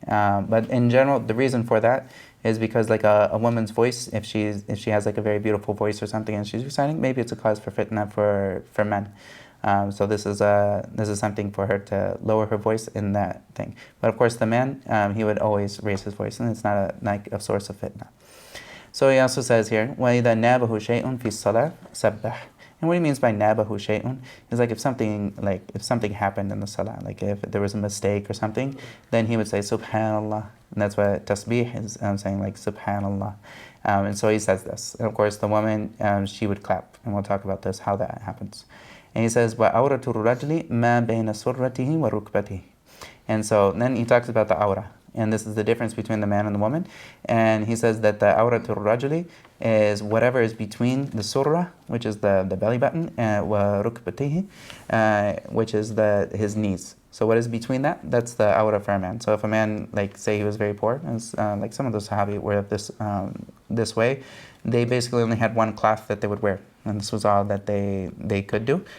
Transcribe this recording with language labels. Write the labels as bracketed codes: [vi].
[en] But in general, the reason for that is because like a woman's voice, if she has like a very beautiful voice or something and she's reciting, maybe it's a cause for fitna for men. So this is something for her to lower her voice in that thing. But of course, the man, he would always raise his voice, and it's not a source of fitna. So he also says here, [ar] وَإِذَا نَابَهُ شَيْءٌ فِي الصَّلَاةِ سَبَّحَ. [en] And what he means by nabahu shay'un is like if something happened in the salah, like if there was a mistake or something, then he would say subhanallah, and that's what tasbih is saying, like subhanallah. And so he says this. And of course, the woman, she would clap, and we'll talk about this, how that happens. And he says, [ar] وَأَوْرَةُ الرَّجْلِ مَا بَيْنَ سُرَّتِهِ وَرُكْبَتِهِ. [en] And so then he talks about the awrah. And this is the difference between the man and the woman. And he says that the awratul rajuli is whatever is between the surah, which is the belly button, [ar] wa rukbatihi, [en] which is his knees. So what is between that? That's the awrah for a man. So if a man, like say he was very poor, as like some of the Sahabi were this way, they basically only had one cloth that they would wear, and this was all that they could do.